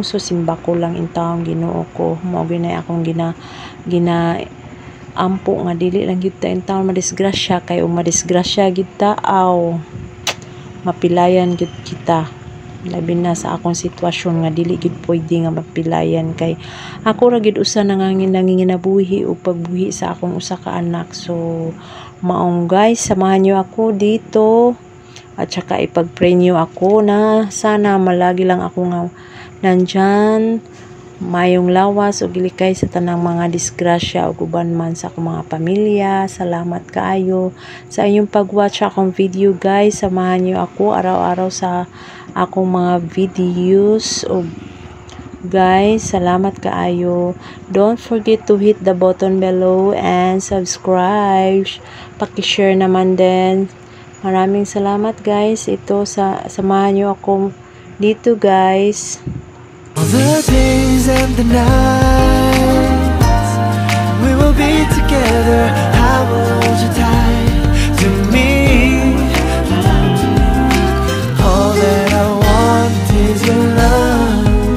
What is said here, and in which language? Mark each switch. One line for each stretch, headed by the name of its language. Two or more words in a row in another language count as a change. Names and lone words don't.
Cebuano: So simba ko lang in taong Ginoo ko. Mao ginay akong gina ampo nga dili lang gyud ta in taon madisgrasya kay ug madisgrasya gyud ta mapilayan gyud kita, labi na sa akong sitwasyon nga dili gyud pwede nga mapilayan kay ako ra gyud usa nanginginabuhi ug pagbuhi sa akong usa ka anak. So maong guys,
Filipino: samahan niyo ako dito at saka ipag-pray niyo ako na sana malagi lang ako nga nandyan,
Cebuano: mayong lawas o gilikay sa tanang mga disgrasya o guban man sa akong mga pamilya. Salamat kaayo sa inyong pag-watch akong video guys.
Filipino: Samahan niyo ako araw-araw sa akong mga videos.
Cebuano: O guys, salamat kaayo.
English: Don't forget to hit the button below and subscribe.
Filipino: Paki-share naman din. Maraming salamat guys. Ito samahan niyo ako dito guys.
English: All the days and the nights we will be together. I will hold you tight to me. All that I want is your love.